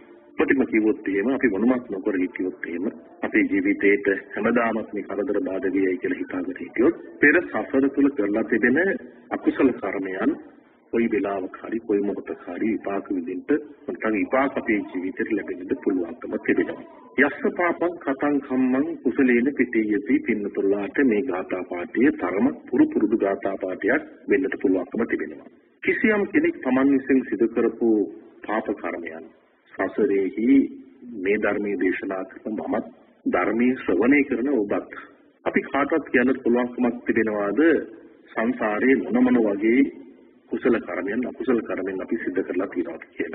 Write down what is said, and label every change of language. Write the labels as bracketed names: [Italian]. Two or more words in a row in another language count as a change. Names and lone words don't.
[Sinhala] ප්‍රතිම කිව්වොත් එහෙම අපි මොනවත් නොකර හිටියොත් එහෙම අපේ ජීවිතේට හැමදාමත් මේ කරදර බාධා වෙයි කියලා හිතාගෙන හිටියොත් පෙර සසර තුල කරලා තිබෙන අකුසල කර්මයන් කොයි වෙලාවක හරි කොයි මොහොතක හරි විපාක විඳින්න නැත්නම් විපාක අපේ ජීවිතේට ලැබෙන්න පුළුවන්කම තිබෙනවා. [Pali] යස්ස පාපං කතං කම්මං කුසලේන පිටියති [Sinhala] පින්නතුලාට මේ ගාථා පාඨයේ තරම පුරුදු ගාථා පාඨයක් වෙන්නට පුළුවන්කම තිබෙනවා. කිසියම් කෙනෙක් Taman විසින් සිදු කරපු පාප කර්මයන් සසරේහි මේ ධර්මයේ දේශනා කරන මමත් ධර්මයේ ශ්‍රවණය කරන ඔබත් අපි කාටවත් කියන්න පුළුවන්කමක් තිබෙනවාද සංසාරේ මොන වගේ කුසල කර්මයන් අකුසල කර්මයන් අපි සිදු කරලා තියෙනවද කියලා.